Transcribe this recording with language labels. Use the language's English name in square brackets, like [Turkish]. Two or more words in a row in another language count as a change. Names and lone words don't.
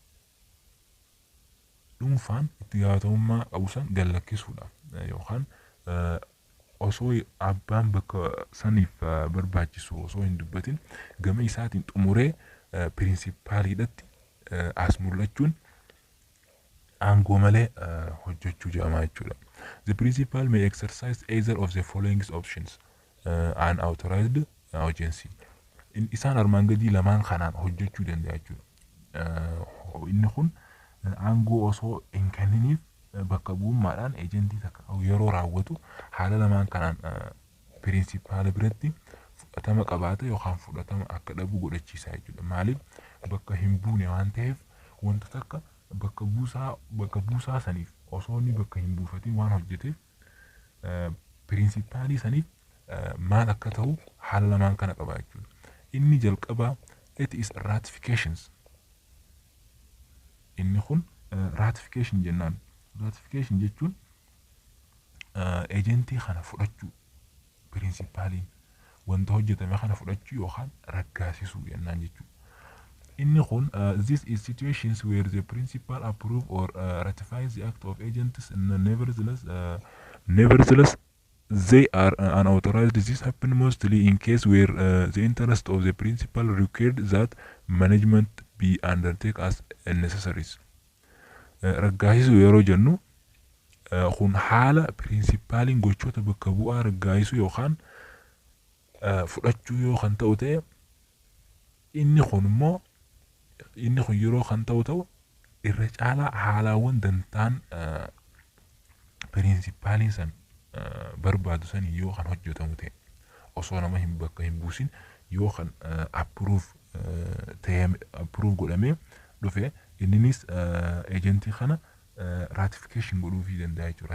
[Oromo] Dhuunfaan itti gaafatamummaa qabu san gallakkisuudhaaf yookaan osoo abbaan bakka saniif barbaachisu osoo hin dubbatin gama isaatiin xumuree pirinsippaaliidhatti as mul'achuun aangoo malee hojjechuu jedhama jechuudha. [English] The principal may exercise either of the following options an authorized agency. [Oromo] Isaan armaan gadii lamaan kanaan hojjechuu danda'a jechuudha. Inni kun aangoo osoo hin kenniniif bakka bu'ummaadhaan eejentii takka yeroo raawwatu haala lamaan kanaan pirinsippaala biratti fudhatama qabaata yookaan fudhatama akka dhabu godhachiisa jechuudha. Maaliif bakka hin buune waan ta'eef wanta takka bakka buusaa saniif osoo inni bakka hin buufatin waan hojjeteef pirinsipaalii saniif maal akka ta'u haala lamaan kana qaba jechuudha. Inni jalqabaa [English] it is ratifications. [Oromo] Inni kun ratification jennaan. Ratification jechuun eejentii kana fudhachuu pirinsippaaliin wanta hojjetame kana fudhachuu yookaan raggaasisuu jennaan jechuudha. Inni kun [English] this is situations where the principal approve or ratifies the act of agents and nevertheless they are unauthorized. This happens mostly in case where the interest of the principal required that management be undertaken as necessary. [Oromo] Raggaasisuu yeroo jennu kun haala pirinsippaaliin gochoota bakka bu'aa raggaasisuu yookaan fudhachuu yoo kan ta'u ta'e inni kun immoo yeroo kan ta'u irra caalaa haalaawwan dantaan pirinsippaaliin san barbaadu san yoo kan hojjetamu ta'e osoo nama hin bakka hin buusin yoo kan approve godhamee dhufe inninis eejentii kana ratification godhuufii danda'a jechuudha.